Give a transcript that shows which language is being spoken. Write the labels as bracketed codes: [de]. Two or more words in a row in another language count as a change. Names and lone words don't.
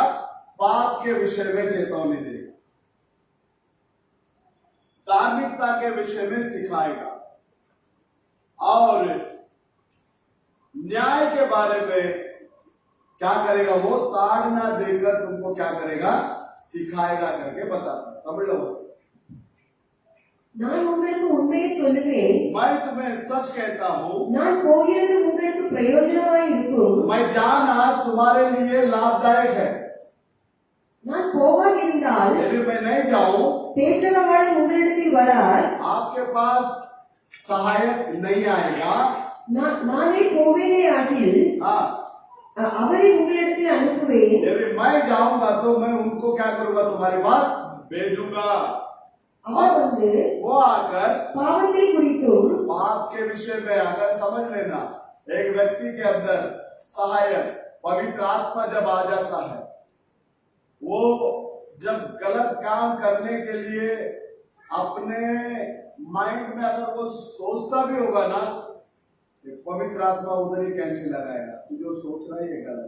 [hi] पाप के विषय में चेतावनी देगा, धार्मिकता के विषय में सिखाएगा और न्याय के बारे में क्या करेगा? वो ताड़ना देकर तुमको क्या करेगा? सिखाएगा करके बताता। [ta] तमिल में நான் உங்களுக்கு உண்மையை சொல்லுகிறேன், [hi] मैं तुम्हें सच कहता हूँ, [ta] நான் போகிறது உங்களுக்கு பிரயோஜனமாய் இருக்கும், [hi] मैं जाना तुम्हारे लिए लाभदायक है। [ta] நான் போகாதிருந்தால் [hi] यदि मैं नहीं जाऊं, [ta] தேற்றரவாளன் உங்களிடத்தில் வரார், [hi] आपके पास सहायक नहीं आएगा। [ta] நானே போவேனே ஆகில் [hi] हाँ, [ta] அவரை உங்களிடத்தில் அனுப்புவேன்। [hi] यदि मैं जाऊंगा तो मैं उनको क्या करूंगा? तुम्हारे पास भेजूंगा। [ta] அவர் வந்து [hi] वो आकर [ta] பாவத்தை குறித்தும் [hi] पाप के विषय में, अगर समझ लेना, एक व्यक्ति के अंदर सहायक पवित्र आत्मा जब आ जाता है, वो जब गलत काम करने के लिए अपने माइंड में अगर वो सोचता भी होगा ना, ये पवित्र आत्मा उधर ही कैंची लगाएगा, तू जो सोच रहा है ये गलत।